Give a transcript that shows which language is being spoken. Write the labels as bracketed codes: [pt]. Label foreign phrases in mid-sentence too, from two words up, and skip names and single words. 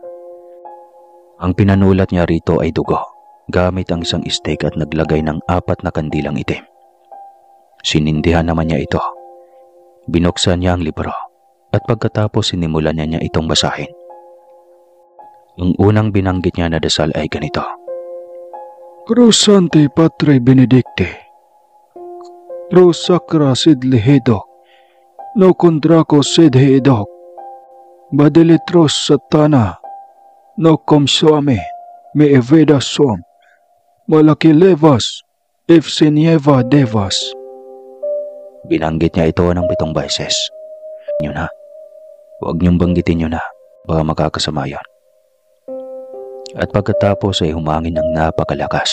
[tl] Ang pinanulat niya rito ay dugo gamit ang isang stake at naglagay ng 4 na kandilang itim. Sinindihan naman niya ito. Binuksan niya ang libro at pagkatapos sinimulan niya itong basahin. Ang unang binanggit niya na dasal ay ganito. [la] Crusante Patre Benedicte, Crus Sacra Sed Lehedo, No Contraco Sed Heedoc, Badeletros Satana, No Comsuame, Me Eveda Som, Malaki Levas, Efsenieva Devas. [tl] Binanggit niya ito ng 7 beses. Yun na. Huwag niyong banggitin yun na. Baka makakasama yun. At pagkatapos ay humangin ng napakalakas.